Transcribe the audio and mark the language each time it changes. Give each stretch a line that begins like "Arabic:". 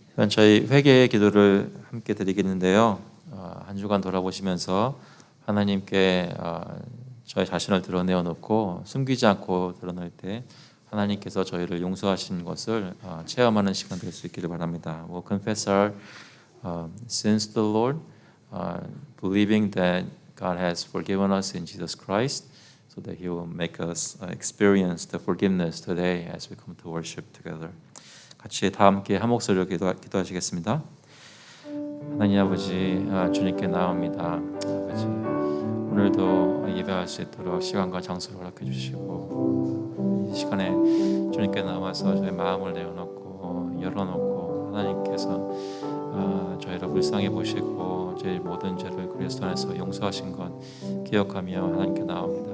Korean: 저희 회개의 기도를 함께 드리겠는데요. 한 주간 돌아보시면서 하나님께 저희 자신을 드러내어 놓고 숨기지 않고 드러낼 때 하나님께서 저희를 용서하신 것을 체험하는 시간 될 수 있기를 바랍니다.
English: We'll confess our sins to the Lord, believing that God has forgiven us in Jesus Christ, so that He will make us experience the forgiveness today as we come to worship together.
Korean: 같이 다 함께 한 목소리로 기도하시겠습니다. 하나님 아버지, 주님께 나옵니다. 아버지, 오늘도 예배할 수 있도록 시간과 장소를 허락해 주시고 이 시간에 주님께 나와서 저희 마음을 내어놓고 열어놓고 하나님께서 저희를 불쌍히 보시고 저희 모든 죄를 그리스도 안에서 용서하신 것 기억하며 하나님께 나옵니다.